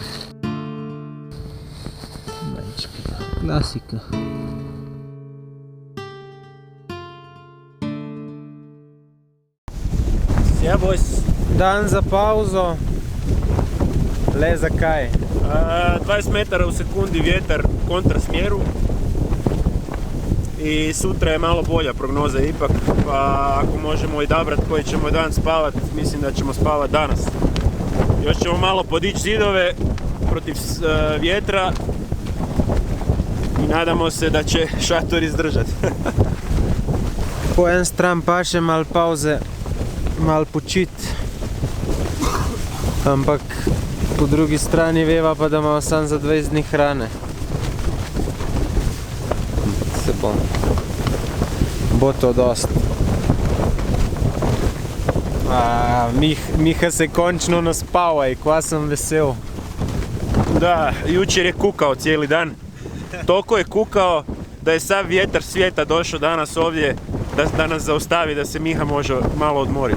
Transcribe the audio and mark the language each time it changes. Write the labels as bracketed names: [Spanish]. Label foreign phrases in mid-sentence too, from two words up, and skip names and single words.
[Slovenian] Klasika. Ja, boys. Dan za pauzo. Le zakaj? [Croatian] 20 metara u sekundi vjetar u kontrasmjeru. I sutra je malo bolja prognoza ipak, pa ako možemo odabrati koji ćemo dan spavat, mislim da ćemo spavat danas. Još ćemo malo podići zidove protiv vjetra i nadamo se da će šator izdržati. [Slovenian] Po en stran paše malo pauze, malo počit. Ampak po drugi strani veva pa, da imamo samo za 20 dni hrane. possible. Bo to dost. Miha se končno naspava i kva sam vesel. [Croatian] Da, jučer je kukao cijeli dan. Toliko je kukao da je sav vjetar svijeta došao danas ovdje da nas zaustavi, da se Miha može malo odmoriti.